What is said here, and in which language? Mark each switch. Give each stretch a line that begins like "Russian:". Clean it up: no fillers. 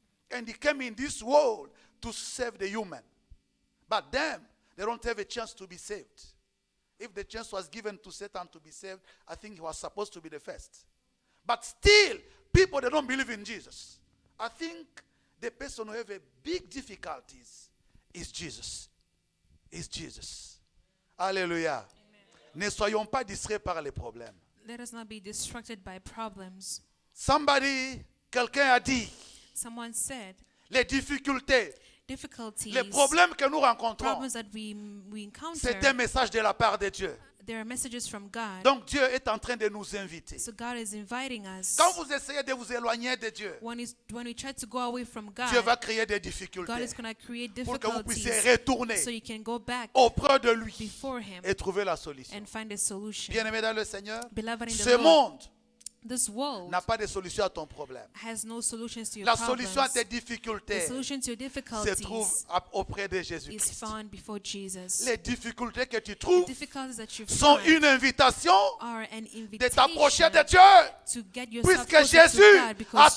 English: And he came in this world to save the human. But them, they don't have a chance to be saved. If the chance was given to Satan to be saved, I think he was supposed to be the first. But still, people, they don't believe in Jesus. I think the person who have a big difficulties is Jesus. Is Jesus. Alléluia.
French: Ne soyons pas distraits par les problèmes.
English: Let us not be distracted by problems.
French: Quelqu'un a dit,
English: Someone said,
French: les difficultés,
English: difficulties,
French: les problèmes que nous rencontrons,
English: problems that we encounter,
French: c'est un message de la part de Dieu.
English: there are messages from God.
French: Donc Dieu est en train de nous inviter.
English: So God is inviting us.
French: Quand vous essayez de vous éloigner de Dieu,
English: When we try to go away from God,
French: Dieu va créer des
English: God
French: difficultés
English: is going to create
French: pour que vous puissiez
English: difficulties
French: retourner
English: so you can go back
French: auprès de lui
English: before Him
French: et trouver la solution.
English: and find a solution.
French: Bien-aimé dans le Seigneur,
English: Beloved in the
French: ce
English: Lord,
French: monde
English: this world
French: n'a pas de solution à ton problème.
English: has no solutions to your
French: La
English: problems.
French: solution à tes
English: The
French: difficultés
English: solution to your
French: se trouve
English: difficulties
French: auprès de
English: is
French: Jésus-Christ.
English: found before Jesus.
French: Les difficultés que tu
English: The
French: trouves
English: difficulties that you
French: sont
English: find
French: une invitation
English: are an
French: de t'approcher
English: invitation
French: de Dieu.
English: to get yourself
French: Puisque
English: closer to
French: Jésus
English: God
French: a
English: because